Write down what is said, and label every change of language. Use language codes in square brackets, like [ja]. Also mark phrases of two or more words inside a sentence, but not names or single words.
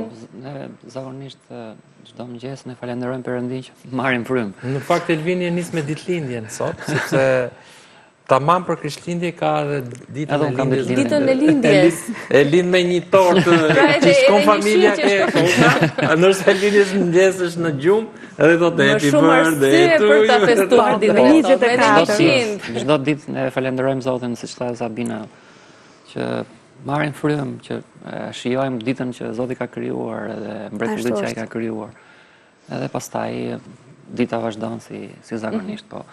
[sq] Po, ne zakonisht çdo mëngjes ne falenderojmë Perëndin që marrim frymë. Në fakt Elvini e nis me ditëlindjen sot, sepse tamam për Krishtlindje ka edhe ditën e lindjes. Ditën e lindjes. E lind me një tortë që shkon familja ke. Ndërsa Elvini është mëngjes është në gjumë, edhe do të [en] happy birthday to [sq] për ta festuar ditën e sotme. Çdo ditë ne falenderojmë Zotin, siç tha Sabina, që marrim frymë, që shijojmë ditën që Zoti ka krijuar edhe mbretërinë që ai ka krijuar. Edhe pastaj dita vazhdon si zakonisht, po.